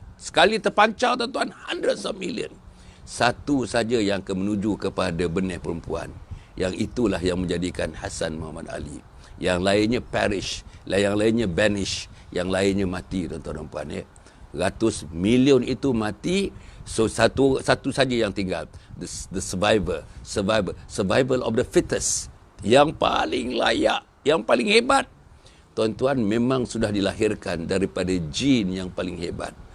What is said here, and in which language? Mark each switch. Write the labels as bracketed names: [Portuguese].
[Malay] Sekali terpancar, tuan-tuan, [English] hundreds of million. [Malay] Satu saja yang akan menuju kepada benih perempuan. Yang itulah yang menjadikan Hasan Muhammad Ali. Yang lainnya [English] perish, [Malay] yang lainnya [English] banish, [Malay] yang lainnya mati, tuan-tuan dan puan, ya. Ratus million itu mati, so satu saja yang tinggal. [English] The survival of the fittest. [Malay] Yang paling layak, yang paling hebat. Tuan-tuan, memang sudah dilahirkan daripada jin yang paling hebat.